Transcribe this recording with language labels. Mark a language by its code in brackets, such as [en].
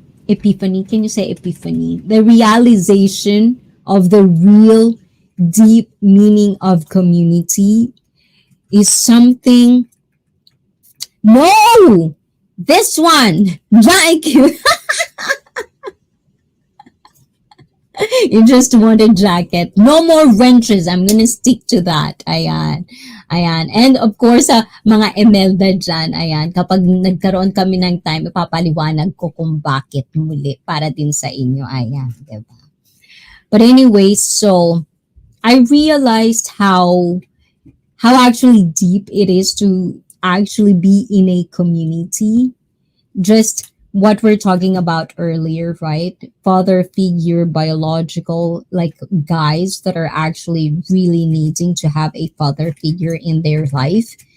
[en] Epiphany, can you say epiphany? The realization of the real deep meaning of community is something. No! This one! Like you just want a jacket. No more wrenches. I'm gonna stick to that. Ayan. Ayan. And of course, [tl] mga Emelda dyan, ayan, kapag nagkaroon kami ng time, ipapaliwanag ko kung bakit muli para din sa inyo. Ayan. Diba? [en] But anyway, so I realized how actually deep it is to actually be in a community. Just what we're talking about earlier, right? Father figure, biological, like guys that are actually really needing to have a father figure in their life.